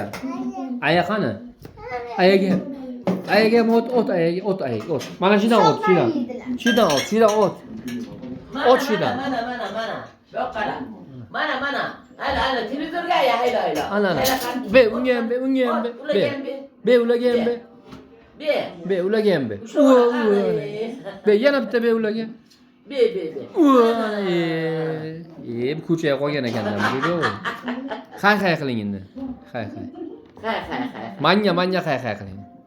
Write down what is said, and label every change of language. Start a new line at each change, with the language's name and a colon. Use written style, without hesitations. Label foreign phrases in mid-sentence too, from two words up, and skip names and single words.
Uzbek: Aya qani? Ayaga. Ayaga ot ayaga. Mana shidan ot. Shidan ot. Ot shidan. Mana. Yo'q qara. Mana. Hala, televizorga aya hayla. Ana. Be, unga ham be. Be, ulaga ham be. Be, ulaga ham be. Be, yana bitta be ulaga. Be. Bu ko'chaga qolgan ekanlar bu. Hay qiling endi. Hay. Hay. Manga hay qiling.